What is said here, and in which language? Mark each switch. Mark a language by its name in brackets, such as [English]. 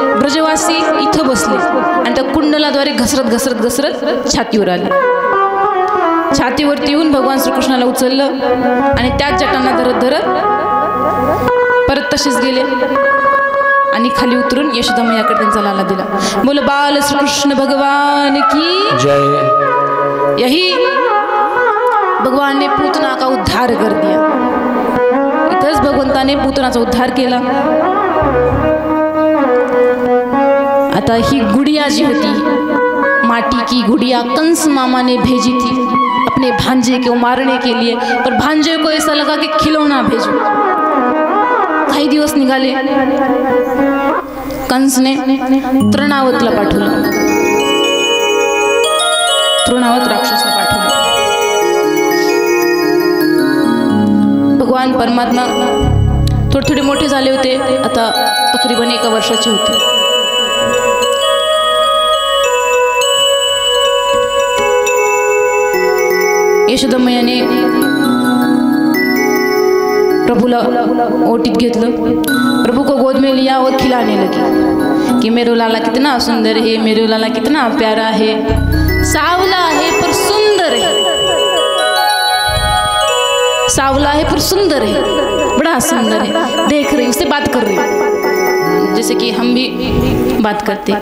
[Marathi] ब्रजवासी इथं बसले आणि त्या कुंडलाद्वारे घसरत छातीवर आले. छातीवरती येऊन भगवान श्रीकृष्णाला उचललं आणि त्याच जटांना धरत परत तसेच गेले आणि खाली उतरून यशोदा मैयाकडे त्यांचा लाला दिला. [Hindi] बोल बाल श्रीकृष्ण भगवान की जय. यही भगवान ने पूतना का उद्धार कर दिया. [Marathi] इथंच भगवंताने पूतनाचा उद्धार केला. आता ही गुड़िया जी होती, [Hindi] माटी की गुड़िया, कंस मामा ने भेजी थी अपने भांजे को मारने के लिए, पर भांजे को ऐसा लगा कि खिलौना भेजो. [Marathi] काही दिवस निघाले, कंसने तृणावतला पाठवलं, तृणावत राक्षसला पाठवलं. भगवान परमात्मा थोडे मोठे झाले होते, आता तकरीबन 1 वर्षाचे होते. यशोदा मैयाने प्रभुला ओटीत घेतलं. [Hindi] प्रभु को गोद में लिया और खिलाने लगी कि मेरा लाला कितना सुंदर है, मेरा लाला कितना प्यारा है, सावला है पर सुंदर है, सावला है पर सुंदर है, बड़ा सुंदर है. देख रही, उससे बात कर रही जैसे कि हम भी बात करते.